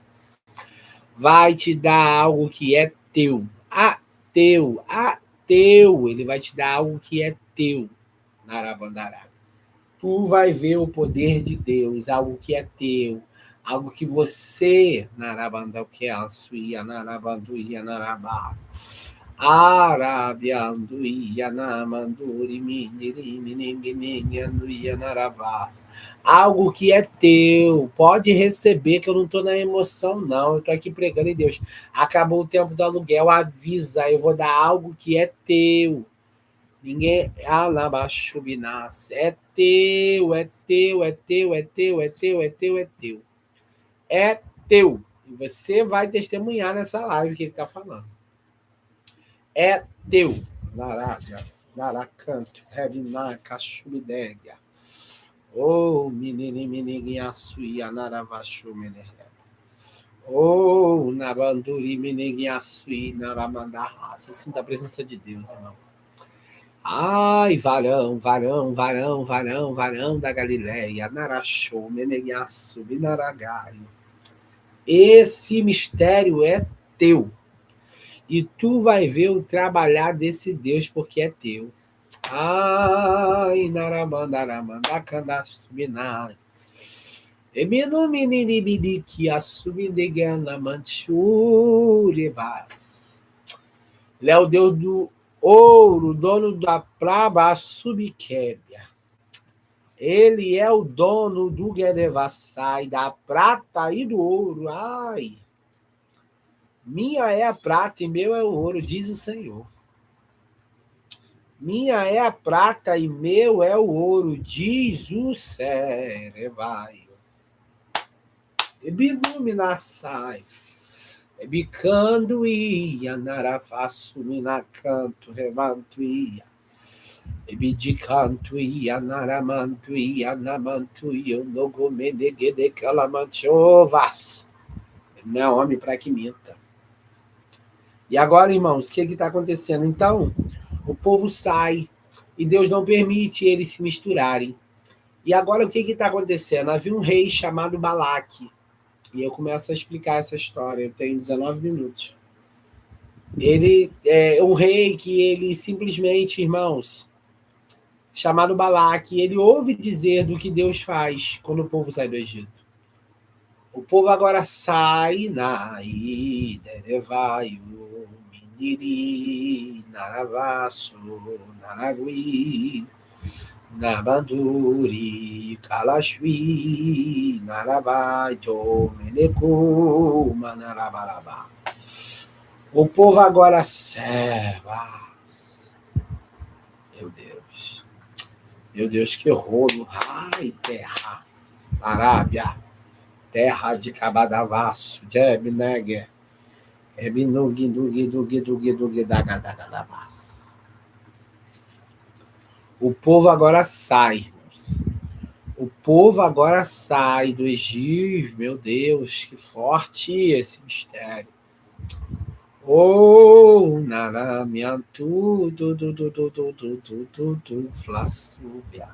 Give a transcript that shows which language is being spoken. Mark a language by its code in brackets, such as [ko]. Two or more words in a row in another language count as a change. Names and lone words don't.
[pt] Vai te dar algo que é teu. Teu. Ele vai te dar algo que é teu. Narabandará. Tu vai ver o poder de Deus, algo que é teu. Algo que você, Narabanda, que é a sua, Narabanduia, Narabá. Arabianduia namanduri miniri mininguininguia naravas. Algo que é teu, pode receber, que eu não estou na emoção, não. Eu estou aqui pregando em Deus. Acabou o tempo do aluguel, avisa, eu vou dar algo que é teu. Ninguém. Alabachubinas. É teu, é teu, é teu, é teu, é teu, é teu, é teu. É teu. E você vai testemunhar nessa live que ele está falando. É teu. Narábia, Naracanto, Rebiná, Cachubidégia. Oh, menina, suia, Naravachu, meneré. Oh, Nabanduri, menina, sui, Naramandarraça. Sinta a presença de Deus, irmão. Ai, varão da Galileia, Narachou, Menegaçu, Binaragaio. Esse mistério é teu. E tu vai ver o trabalhar desse Deus porque é teu. Ai, naramandaramandacandastuminai. Eminu menini que assumidegana manchurevas. Ele é o Deus do ouro, dono da praba subquébia. Ele é o dono do Guedevassai, da prata e do ouro. Ai, minha é a prata e meu é o ouro, diz o Senhor. Minha é a prata e meu é o ouro, diz o Serevai. Ebiluminassai. Ebicando ia, naravasso, minacanto, revanto ia. Ebidicanto ia, naramanto ia, namanto ia, nogomendegede calamantiovas. Não é homem para que minta. E agora, irmãos, o que está acontecendo? Então, o povo sai e Deus não permite eles se misturarem. E agora o que está acontecendo? Havia um rei chamado Balaque. E eu começo a explicar essa história. Eu tenho 19 minutos. Ele é um rei que ele simplesmente, irmãos, chamado Balaque, ele ouve dizer do que Deus faz quando o povo sai do Egito. O povo agora sai na Iderevaio, Mindiri, Naravasso, Naragui, Nabanduri, Kalashwi, Naravaio, Meneku, Manarabarabá. O povo agora serva. Meu Deus. Meu Deus, que rolo. Ai, terra. Arábia. Terra de Cabadavasso. Jeb, Neger. Ebinug, dug, dagadagadamas. O povo agora sai, irmãos. O povo agora sai do Egito. Meu Deus, que forte esse mistério. Oh, naramiantu, flassúbia.